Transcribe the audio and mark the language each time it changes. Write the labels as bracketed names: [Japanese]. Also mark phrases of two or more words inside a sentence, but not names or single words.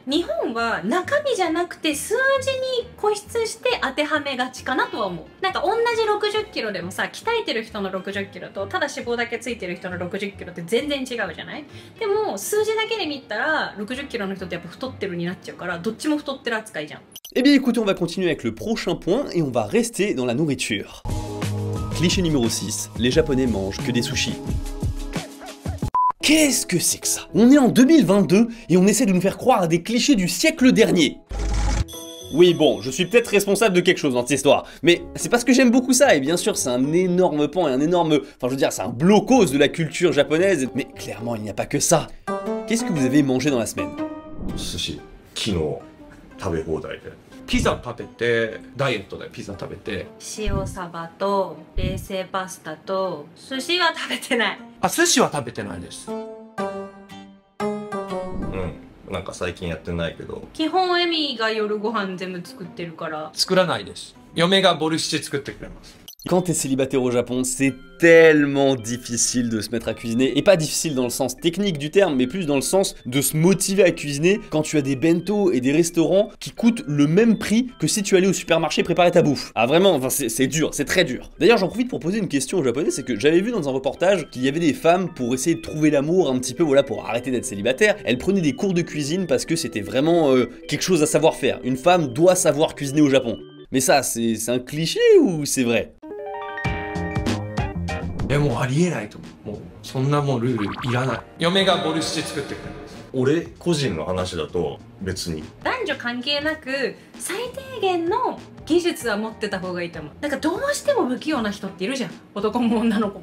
[Japanese] 日本は中身じゃなくて数字に固執して当てはめがちかなとは思う。なんか同じ60キロでもさ、鍛えてる人の60キロとただ脂肪だけついてる人の60キロって全然違うじゃない。でも数字だけで見たら60キロの人ってやっぱ太ってるになっちゃうから、どっちも太ってる扱いじゃん。 [French] Eh bien écoutez, on va continuer avec le prochain point et on va rester dans la nourriture. Cliché numéro 6, les Japonais mangent que des sushis. Qu'est-ce que c'est que ça? On est en 2022 et on essaie de nous faire croire à des clichés du siècle dernier. Oui bon, je suis peut-être responsable de quelque chose dans cette histoire, mais c'est parce que j'aime beaucoup ça, et bien sûr c'est un énorme pan et un énorme... Enfin je veux dire, c'est un blocos de la culture japonaise, mais clairement il n'y a pas que ça. Qu'est-ce que vous avez mangé dans la semaine? [Japanese] Sushi, 昨日食べ放題で。ピザ食べて、ダイエットでピザ食べて。塩サバと冷製パスタと寿司は食べてない。あ、寿司は食べてないです。なんか最近やってないけど。基本エミが夜ご飯全部作ってるから。作らないです。嫁がボルシチ作ってくれます。 [French] Quand t'es célibataire au Japon, c'est tellement difficile de se mettre à cuisiner, et pas difficile dans le sens technique du terme, mais plus dans le sens de se motiver à cuisiner quand tu as des bento et des restaurants qui coûtent le même prix que si tu allais au supermarché préparer ta bouffe. Ah vraiment, enfin c'est dur, c'est très dur. D'ailleurs j'en profite pour poser une question aux Japonais, c'est que j'avais vu dans un reportage qu'il y avait des femmes pour essayer de trouver l'amour un petit peu, voilà, pour arrêter d'être célibataire, elles prenaient des cours de cuisine parce que c'était vraiment quelque chose à savoir faire. Une femme doit savoir cuisiner au Japon. Mais ça, c'est un cliché ou c'est vrai? [Japanese] もうありえないと思う。もうそんなもんルールいらない。嫁がボルシチ作ってくれます。俺個人の話だと別に男女関係なく最低限の技術は持ってた方がいいと思う。なんかどうしても不器用な人っているじゃん、男も女の子。